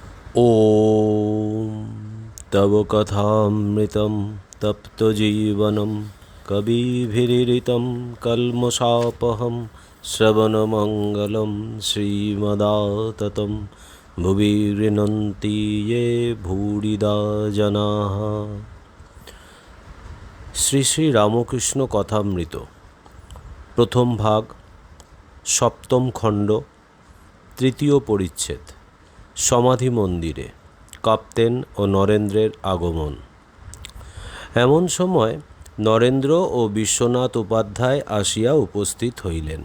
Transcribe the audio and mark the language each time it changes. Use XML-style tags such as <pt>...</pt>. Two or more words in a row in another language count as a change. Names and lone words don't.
<sa>ॐ तव कथामृतं तप्तजीवनं कविभिरीडितं कल्मषापहं श्रवणमङ्गलं श्रीमदाततं भुवि गृह्णन्ति ये भूरिदा जनाः।</sa> <bn>শ্রী শ্রী রামকৃষ্ণ কথামৃত প্রথম ভাগ, সপ্তম খণ্ড, তৃতীয় পরিচ্ছেদ। সমাধি মন্দিরে কাপ্তেন ও নরেন্দ্রের আগমন। এমন সময় নরেন্দ্র ও বিশ্বনাথ উপাধ্যায় আসিয়া উপস্থিত হইলেন।</bn>